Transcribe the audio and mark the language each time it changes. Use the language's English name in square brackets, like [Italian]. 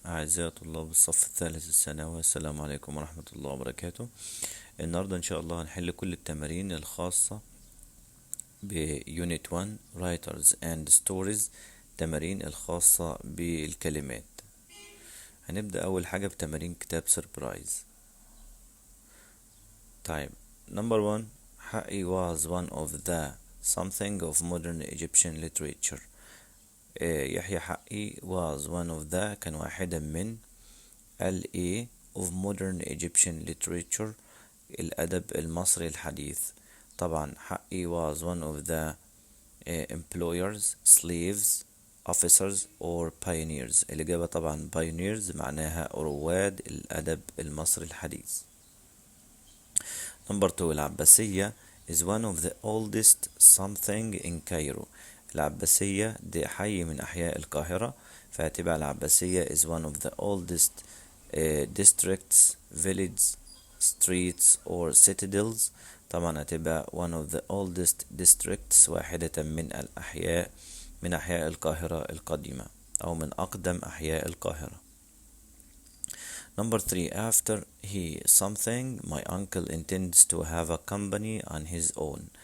[Arabic] أعزائي طلاب الصف الثالث الثانوي، السلام عليكم ورحمة الله وبركاته. النهاردة إن شاء الله هنحل كل التمارين الخاصة بيونت 1 Writers and Stories، تمارين الخاصة بالكلمات. هنبدأ أول حاجة بتمارين كتاب سربرايز. [English] طيب، number 1، حقي was one of the something of modern Egyptian literature. [Arabic] يحيى حقي [English] was one of the [Arabic] كان واحدا من ال [English] of modern Egyptian literature، [Arabic] الأدب المصري الحديث. [English] طبعا حقي was one of the employers, slaves, officers or pioneers. [Arabic] الإجابة طبعا pioneers معناها رواد الأدب المصري الحديث. [English] Number 2، العباسية is one of the oldest something in Cairo. [Arabic] العباسية دي حي من أحياء القاهرة، فهتبقى العباسية [English] is one of the oldest districts, villages, streets or citadels. [Arabic] طبعا هتبقى [English] one of the oldest districts، [Arabic] واحدة من الأحياء من أحياء القاهرة القديمة أو من أقدم أحياء القاهرة. [English] Number 3، after he something my uncle intends to have a company on his own.